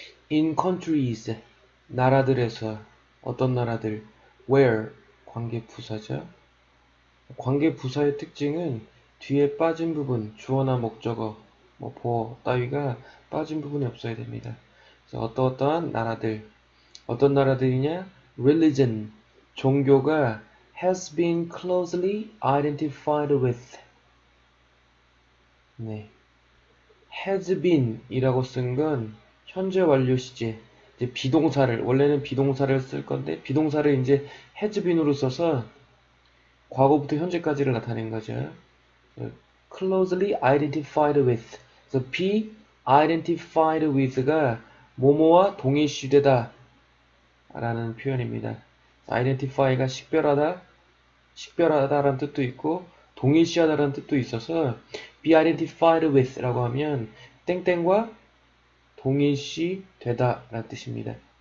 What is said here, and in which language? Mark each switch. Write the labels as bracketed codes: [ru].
[ko] In countries, 나라들에서 어떤 나라들, where, 관계부사죠. 관계부사의 특징은 뒤에 빠진 부분, 주어나 목적어, 보어 따위가 빠진 부분이 없어야 됩니다. 그래서 어떠어떠한 나라들, 어떤 나라들이냐? [en] Religion, 종교가 has been closely identified with. [ko] 네. [en] has been [ko] 이라고 쓴 건 현재 완료 시제, 이제 비동사를, 원래는 비동사를 쓸 건데, 비동사를 이제 has been으로 써서 과거부터 현재까지를 나타낸 거죠. [en] closely identified with. [ko] 그래서 [en] be identified with [ko] 가 뭐뭐와 동일시되다 라는 표현입니다. identify가 식별하다라는 뜻도 있고 동일시하다라는 뜻도 있어서 [en] be identified with [ko] 라고 하면 땡땡과 동일시되다 라는 뜻입니다.